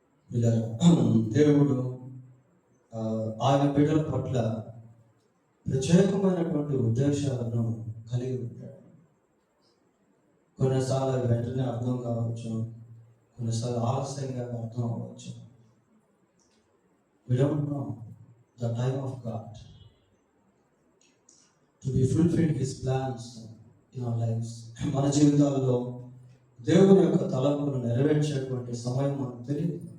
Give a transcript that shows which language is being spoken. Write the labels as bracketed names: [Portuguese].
[Telugu] దేవుడు ఆయన బిడ్డల పట్ల ప్రత్యేకమైనటువంటి ఉద్దేశాలను కలిగి ఉంటాడు. కొన్నిసార్లు వెంటనే అర్థం కావచ్చు, కొన్నిసార్లు ఆలస్యంగా అర్థం అవ్వచ్చు. [English] We don't know the time of God to be fulfilled His plans in our lives. [Telugu] మన జీవితాల్లో దేవుని యొక్క తలంపును నెరవేర్చేటువంటి సమయం మనకు తెలియదు.